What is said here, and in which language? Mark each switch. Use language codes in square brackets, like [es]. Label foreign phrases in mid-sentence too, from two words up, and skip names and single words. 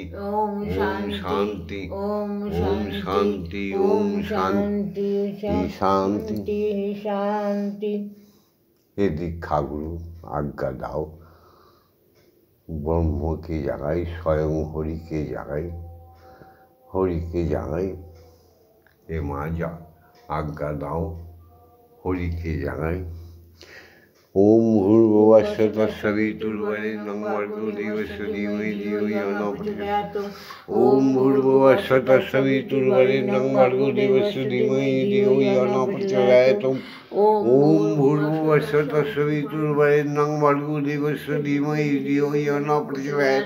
[sa] ওম শান্তি ওম শান্তি ওম শান্তি শান্তি শান্তি। [bn] হে দীক্ষাগুরু, আজ্ঞা দাও, ব্রহ্মকে জাগাই, স্বয়ং হরিকে জাগাই, হরিকে জাগাই। হে মা যা আজ্ঞা দাও, হরিকে জাগাই। [sa] ওম ভূর্ভুবস্সুঃ তৎসবিতুর্বরেণ্যং ভর্গো দেবস্য ধীমহি ধিয়ো ইয়ো ন প্রচোদয়াৎ। ওম ভূর্ভুবস্সুঃ তৎসবিতুর্বরেণ্যং ভর্গো দেবস্য ধীমহি ধিয়ো ইয়ো ন প্রচোদয়াৎ। ওম ভূর্ভুবস্সুঃ তৎসবিতুর্বরেণ্যং ভর্গো দেবস্য ধীমহি ধিয়ো ইয়ো ন প্রচোদয়াৎ।